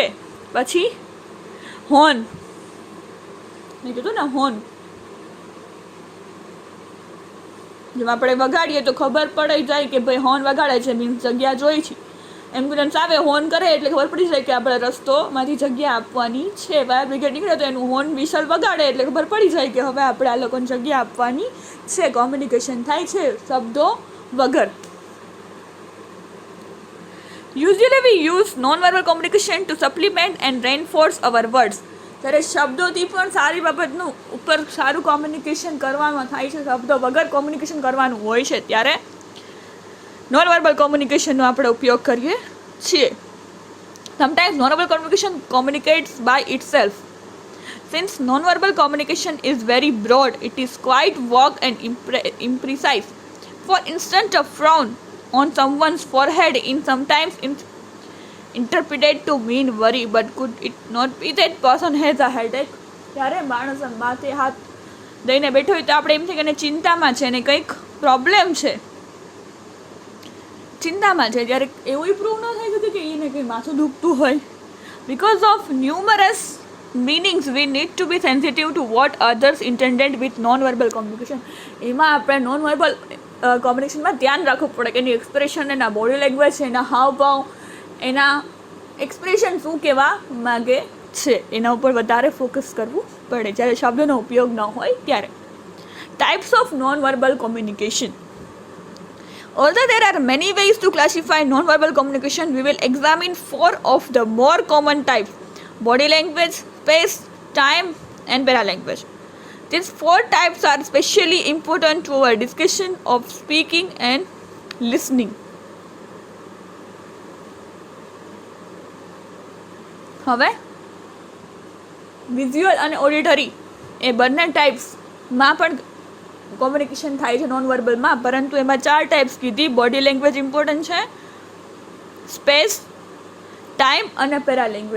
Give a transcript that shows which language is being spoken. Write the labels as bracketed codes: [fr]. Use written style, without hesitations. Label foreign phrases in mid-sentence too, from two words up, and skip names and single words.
[gu] પછી હોર્ન, મેં કીધું ને હોર્ન, જેમ આપણે વગાડીએ તો ખબર પડી જાય કે ભાઈ હોર્ન વગાડે છે, મીન્સ જગ્યા જોઈ છે. એમ્બ્યુલન્સ આવે, હોર્ન કરે એટલે ખબર પડી જાય કે આપણે રસ્તોમાંથી જગ્યા આપવાની છે. [en] fire brigade [gu] નીકળે તો એનું [en] horn whistle [gu] વગાડે એટલે ખબર પડી જાય કે હવે આપણે આ લોકોને જગ્યા આપવાની છે. કોમ્યુનિકેશન થાય છે શબ્દો વગર. [en] Usually we use non-verbal communication to supplement and reinforce our words. [gu] ત્યારે શબ્દોથી પણ સારી બાબતનું ઉપર સારું કોમ્યુનિકેશન કરવાનું થાય છે, શબ્દો વગર કોમ્યુનિકેશન કરવાનું હોય છે, ત્યારે [en] non verbal communicationનો [gu] આપણે ઉપયોગ કરીએ છીએ. [en] Sometimes non-verbal communication communicates by itself. Since non-verbal communication is very broad, it is quite vague and imprecise. For instance, a frown on someone's forehead is sometimes interpreted to mean worry, but could it not be that person has a headache? [gu] ત્યારે માણસ માથે હાથ દઈને બેઠો હોય તો આપણે એમ થાય કે ચિંતામાં છે ને કંઈક પ્રોબ્લેમ છે, ચિંતામાં છે. જ્યારે એવું પ્રૂવ ન થઈ શકે કે એને કંઈ માથું દુખતું હોય. [en] Because of numerous meanings, we need to be sensitive to what others intended with non-verbal communication. [gu] એમાં આપણે [en] non-verbal communicationમાં [gu] ધ્યાન રાખવું પડે કે એની એક્સપ્રેશન, એના [en] body language, [gu] એના હાવભાવ, એના એક્સપ્રેશન શું કહેવા માગે છે, એના ઉપર વધારે ફોકસ કરવું પડે જ્યારે શબ્દોનો ઉપયોગ ન હોય ત્યારે. [en] types of non verbal communication. Although there are many ways to classify non-verbal communication, we will examine 4 of the more common types: body language, space, time, and paralanguage. These 4 types are especially important to our discussion of speaking and listening. [gu] હવે વિઝ્યુઅલ અને ઓડિટરી એ બંને ટાઈપ્સમાં પણ કોમ્યુનિકેશન થાય છે [en] non verbalમાં, [gu] પરંતુ એમાં 4 ટાઈપ્સ કીધી. [en] body language important [gu] છે, સ્પેસ, ટાઈમ અને [en] para language.